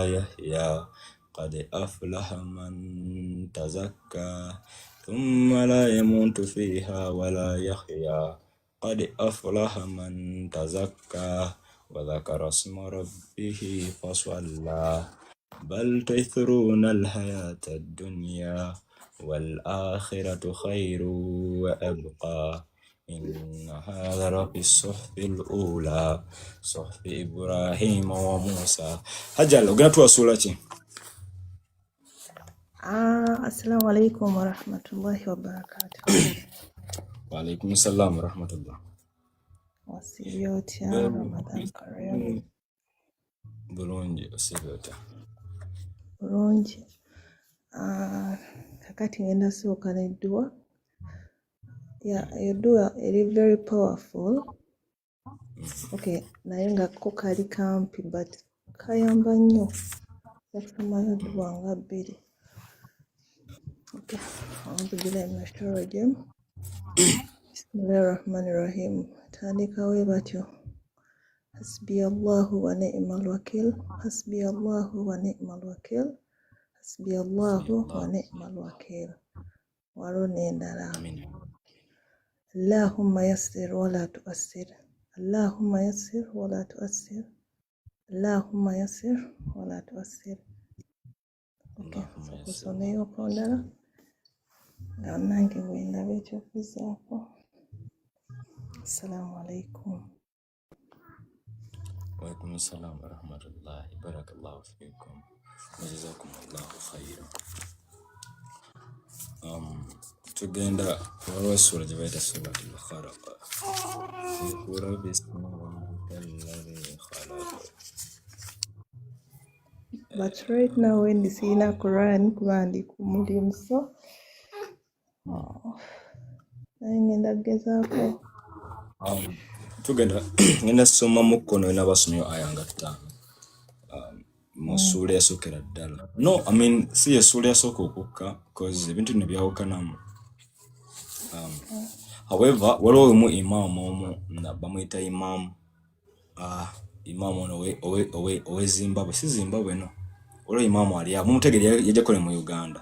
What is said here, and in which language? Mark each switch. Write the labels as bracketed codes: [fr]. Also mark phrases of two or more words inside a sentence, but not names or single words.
[ar] يحيا قد أفلح من تزكى ثم لا يموت فيها ولا يحيا قد أفلح من تزكى وذكر اسم ربه فصلى بل تثرون الحياة الدنيا والآخرة خير وأبقى إن هذا لفي الصحف الأولى صحف إبراهيم وموسى. هجل وقنات وصولتي. السلام عليكم ورحمة الله وبركاته. وعليكم السلام ورحمة الله. [lg] Wasiyoti [ar] رمضان كريم. [lg] Bulungi osibota. Bulungi. Kakati ngenda soka n'eddua. [en] Yeah, eddua is very powerful. [lg] Okay, naye nga ko kali kampi but kayamba nnyo. Yakumayo eddua nga bbiri. [ar] Okay, أعوذ بالله من الشيطان الرجيم بسم الله الرحمن الرحيم [lg] تandikawo batyo [ar] حسبي الله ونعم الوكيل حسبي الله ونعم الوكيل حسبي الله ونعم الوكيل وروني endala اللهم يسر ولا تؤسر اللهم يسر ولا تؤسر اللهم يسر ولا تؤسر. [lg] Okay, kusomeyo kondala nange bwendaba ekyokuzaako. [ar] السلام عليكم. وعليكم السلام ورحمة الله بارك الله فيكم وجزاكم الله خيرا. [lg] Tugenda waliwo sura gye bayita [ar] سورة الخلق. اقرأ باسم ربك الذي خلق. [en] But right now when you see in a Quran [lg] ndi ku mulimu [en] so [lg] ngenda gezaako. Tugenda ngenda soma mu kkono n'abasomyo aya nga 5 mu sura yasookera ddala. [en] No, I mean [lg] si esura yasooka okukka because ebintu ne byawukanamu. However, waliwo mu imam omu bamuyita imam imam ono owe Zimbabwe, si Zimbabwe no. Olwo imam ali awo mumutegeri yajja kole mu Uganda.